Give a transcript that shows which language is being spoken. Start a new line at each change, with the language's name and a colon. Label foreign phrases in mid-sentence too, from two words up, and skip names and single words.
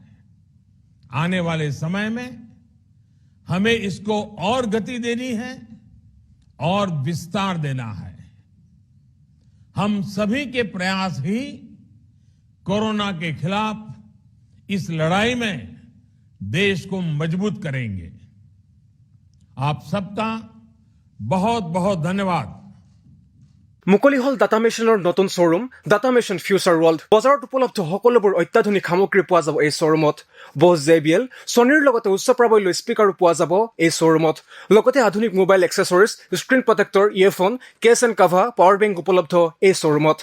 Hindi: आने वाले समय में हमें इसको और गति देनी है और विस्तार देना है। हम सभी के प्रयास ही कोरोना के खिलाफ इस लड़ाई में देश को मजबूत करेंगे। आप सबका बहुत बहुत धन्यवाद।
Assamese: মুকলি হল ডাটা মেচিনৰ নতুন শ্বৰুম ডাটা মেচিন ফিউচাৰ ৱৰ্ল্ড। বজাৰত উপলব্ধ সকলোবোৰ অত্যাধুনিক সামগ্ৰী পোৱা যাব এই শ্বৰুমত। বছ JBL, ছনীৰ লগতে উচ্চ প্ৰাবল্য স্পীকাৰো পোৱা যাব এই শ্বৰুমত। লগতে আধুনিক
English: mobile accessories, screen protector, earphone, case and cover, power bank
Assamese: উপলব্ধ এই শ্বৰুমত।